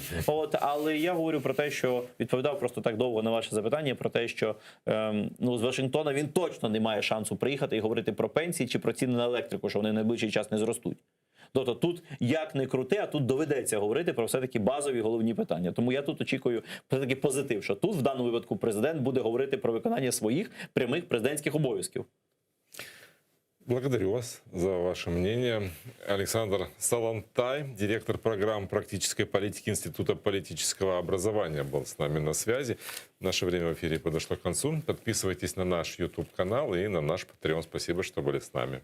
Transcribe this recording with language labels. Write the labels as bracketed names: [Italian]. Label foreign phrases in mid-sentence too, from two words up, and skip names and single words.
[Ukrainian] Але я говорю про те, що відповідав просто так довго на ваше запитання, про те, що з Вашингтона він точно не має шансу приїхати і говорити про пенсії чи про ціни на електрику, що вони в найближчий час не зростуть. Тобто тут як не крути, а тут доведеться говорити про все-таки базові головні питання. Тому я тут очікую все-таки позитив, що тут в даному випадку президент буде говорити про виконання своїх прямих президентських обов'язків. [Russian] Благодарю вас за ваше мнение. Александр Салантай, директор программ практической политики Института политического образования, был с нами на связи. Наше время в эфире подошло к концу. Подписывайтесь на наш YouTube-канал и на наш Patreon. Спасибо, что были с нами.